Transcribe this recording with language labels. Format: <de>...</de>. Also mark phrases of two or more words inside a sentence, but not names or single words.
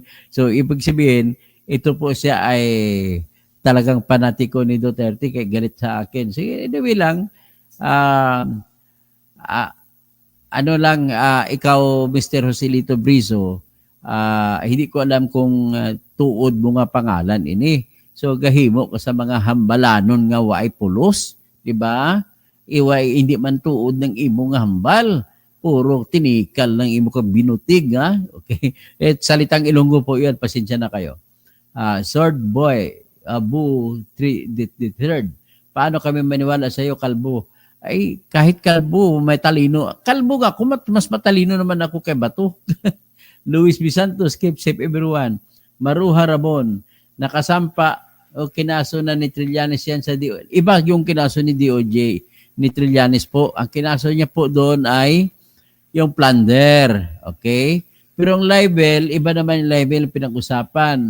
<tl>So, ibig sabihin, ito po siya ay talagang panatiko ni Duterte, kaya galit sa akin. Sige, anyway lang, ikaw, Mr.</tl> <hil>Joselito Brizo, hindi ko alam kung tuod mo nga pangalan ini. So, gahimo ka sa mga hambalanon nga waay pulos, di ba? Iway, hindi man tuod ng imo nga hambal. Puro tinikal ng imo ka binutig, ha? Okay.</hil> <tl>Salitang Ilonggo po yan, pasensya na kayo. Sword Boy, Abu the third. Paano kami maniwala sa iyo, Kalbo? Ay, kahit kalbo, may talino. Kalbo nga, mas matalino naman ako kay Bato. Luis B. Santos,</tl> <en>keep safe everyone.</en> <tl>Maruha Rabon, nakasampa o kinaso na ni Trillanes yan sa DOJ. Iba yung kinaso ni DOJ, ni Trillanes po. Ang kinaso niya po doon ay yung plunder. Okay? Pero ang libel, iba naman yung libel pinag-usapan.</tl>